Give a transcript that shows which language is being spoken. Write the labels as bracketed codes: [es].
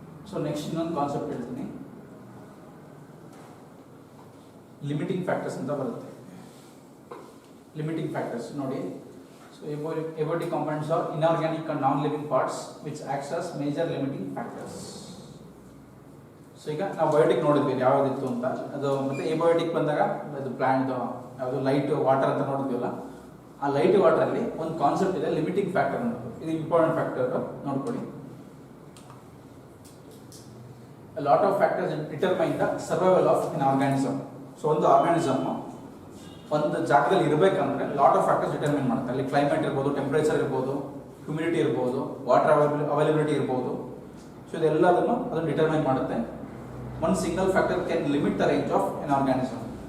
[kn] So next ಇನ್ನೊಂದು concept ಹೇಳ್ತೀನಿ, limiting factors ಅಂತ ಬರುತ್ತೆ. [en] Limiting factors ನೋಡಿ, so abiotic components are inorganic and non-living parts which acts as major limiting factors. [kn] So ಈಗ ನಾವು biotic ನೋಡಿದ್ವಿ ಯಾವ್ದಿತ್ತು ಅಂತ, ಅದು ಮತ್ತೆ abiotic ಬಂದಾಗ ಅದು ಪ್ಲಾಂಟ್ ಯಾವುದು ಲೈಟ್ ವಾಟರ್ ಅಂತ ನೋಡಿದ್ವಲ್ಲ, ಆ ಲೈಟ್ ವಾಟರ್ ಅಲ್ಲಿ ಒಂದು ಕಾನ್ಸೆಪ್ಟ್ ಇದೆ ಲಿಮಿಟಿಂಗ್ ಫ್ಯಾಕ್ಟರ್ ಅನ್ನೋದು. ಇದು ಇಂಪಾರ್ಟೆಂಟ್ ಫ್ಯಾಕ್ಟರ್ ನೋಡ್ಕೊಳ್ಳಿ. [en] A lot of factors determine the survival of an organism. [kn] So ಒಂದು ಆರ್ಗಾನಿಸಮ್ ಒಂದು ಜಾಗದಲ್ಲಿ ಇರಬೇಕಂದ್ರೆ ಲಾಟ್ ಆಫ್ ಫ್ಯಾಕ್ಟರ್ಸ್ ಡಿಟರ್ಮಿನ್ ಮಾಡುತ್ತೆ. ಅಲ್ಲಿ ಕ್ಲೈಮೇಟ್ ಇರ್ಬೋದು, ಟೆಂಪರೇಚರ್ ಇರ್ಬೋದು, ಹ್ಯೂಮಿಡಿಟಿ ಇರ್ಬೋದು, ವಾಟರ್ ಅವೈಲಬಿಲಿಟಿ ಇರ್ಬೋದು. ಸೊ ಇದೆಲ್ಲದನ್ನು ಅದನ್ನು ಡಿಟರ್ಮೈನ್ ಮಾಡುತ್ತೆ. [en] One single factor can limit the range of an organism.